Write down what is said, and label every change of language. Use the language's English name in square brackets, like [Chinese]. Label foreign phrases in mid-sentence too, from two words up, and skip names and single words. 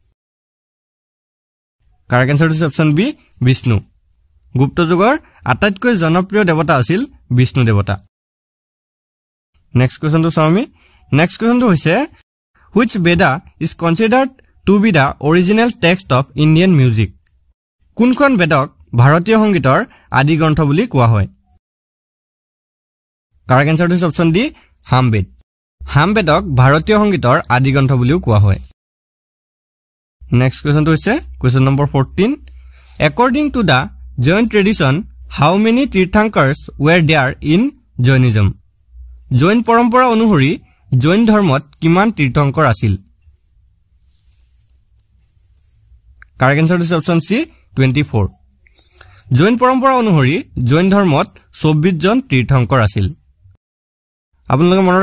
[English] correct answerটো [Assamese] হৈছে [English] option B [Assamese] বিষ্ণু গুপ্ত যুগৰ আটাইতকৈ জনপ্ৰিয় দেৱতা আছিল বিষ্ণু দেৱতা [English] next questionটো [Assamese] চাওঁ আমি [English] next questionটো [Assamese] হৈছে [English] which Veda is considered to be the original text of Indian music [Assamese] কোনখন বেদক ভাৰতীয় সংগীতৰ আদি গ্ৰন্থ বুলি কোৱা হয় [English] correct answerটো [Assamese] হৈছে [English] option D [Assamese] হামবেদ হামবেদক ভাৰতীয় সংগীতৰ আদি গ্ৰন্থ বুলিও কোৱা হয় [English] next questionটো [Assamese] হৈছে [English] question number 14 according to the Jain tradition how many tirthankars were there in Jainism [Assamese] জৈন পৰম্পৰা অনুসৰি জৈন ধৰ্মত কিমান তীৰ্থংকৰ আছিল [English] correct answerটো [Assamese] হৈছে [English] option C 24 [Assamese] জৈন পৰম্পৰা অনুসৰি জৈন ধৰ্মত 24 জন তীৰ্থংকৰ আছিল আপোনালোকে মনত